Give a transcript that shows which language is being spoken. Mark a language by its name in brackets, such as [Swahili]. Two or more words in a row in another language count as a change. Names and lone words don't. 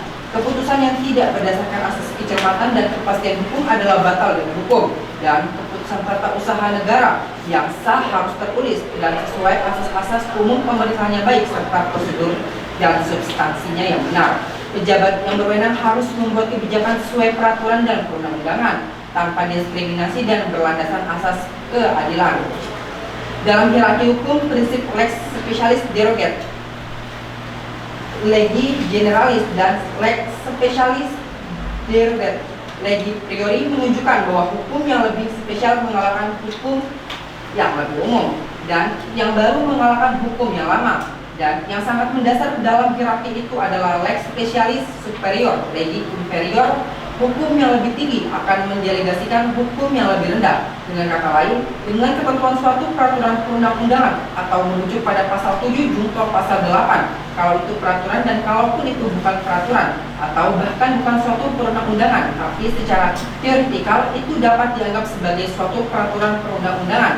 [Indonesian] Keputusan yang tidak berdasarkan asas kecermatan dan kepastian hukum adalah batal dengan hukum, dan keputusan tata usaha negara yang sah harus tertulis dan sesuai asas-asas umum pemerintahannya baik serta prosedur dan substansinya yang benar. Pejabat yang berwenang harus membuat kebijakan sesuai peraturan dan perundang-undangan tanpa diskriminasi dan berlandaskan asas keadilan. Dalam hierarki hukum, prinsip [Latin] lex specialis derogat, legi generalis [Indonesian] dan [Latin] lex specialis derogat legi priori [Indonesian] menunjukkan bahwa hukum yang lebih spesial mengalahkan hukum yang lebih umum, dan yang baru mengalahkan hukum yang lama. Dan yang sangat mendasar dalam hierarki itu adalah [Latin] lex specialis superior legi inferior. [Indonesian] Hukum yang lebih tinggi akan mendelegasikan hukum yang lebih rendah. Dengan kata lain, dengan ketentuan suatu peraturan perundang-undangan atau merujuk pada pasal 7 junto pasal 8 kalau itu peraturan dan kalaupun itu bukan peraturan atau bahkan bukan suatu perundang-undangan tapi secara teoretikal itu dapat dianggap sebagai suatu peraturan perundang-undangan.